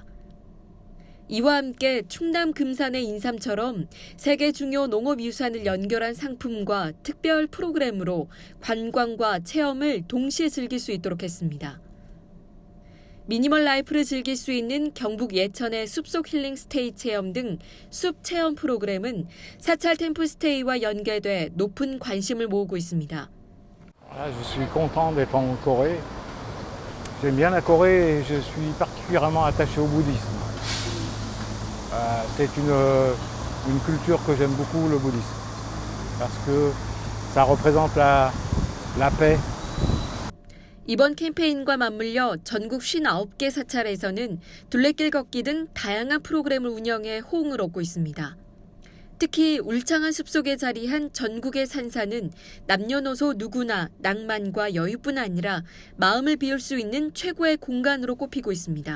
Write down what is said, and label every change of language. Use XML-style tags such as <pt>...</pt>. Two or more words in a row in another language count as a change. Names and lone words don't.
<ko>이와 함께 충남 금산의 인삼처럼 세계 중요 농업유산을 연결한 상품과 특별 프로그램으로 관광과 체험을 동시에 즐길 수 있도록 했습니다. 미니멀 라이프를 즐길 수 있는 경북 예천의 숲속 힐링 스테이 체험 등 숲 체험 프로그램은 사찰 템플스테이와 연계돼 높은 관심을 모으고 있습니다.</ko> <fr>Je suis content d'être en Corée. J'aime bien la Corée et je suis particulièrement attaché au bouddhisme. C'est une culture que j'aime beaucoup, le bouddhisme, parce que ça représente la paix.</fr> <ko>이번 캠페인과 맞물려 전국 59개 사찰에서는 둘레길 걷기 등 다양한 프로그램을 운영해 호응을 얻고 있습니다. 특히 울창한 숲속에 자리한 전국의 산사는 남녀노소 누구나 낭만과 여유뿐 아니라 마음을 비울 수 있는 최고의 공간으로 꼽히고 있습니다.</ko>